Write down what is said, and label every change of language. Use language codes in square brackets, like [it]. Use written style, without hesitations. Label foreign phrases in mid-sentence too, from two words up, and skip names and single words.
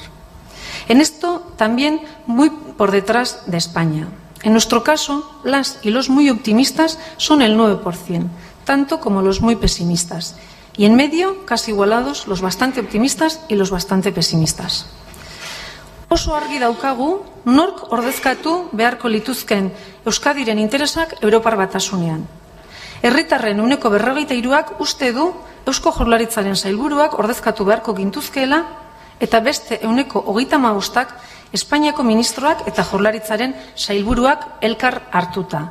[es] En esto también muy por detrás de España. En nuestro caso, las y los muy optimistas son el 9%, tanto como los muy pesimistas. Y en medio, casi igualados, los bastante optimistas y los bastante pesimistas. [eu] Oso argi daukagu nork ordezkatu beharko lituzken Euskadiren interesak Europar Batasunean. Herritarren 43%ak uste du Eusko Jaurlaritzaren sailburuak ordezkatu beharko gintuzkeela eta beste 35%ak Espainiako ministroak eta Jaurlaritzaren sailburuak elkar hartuta.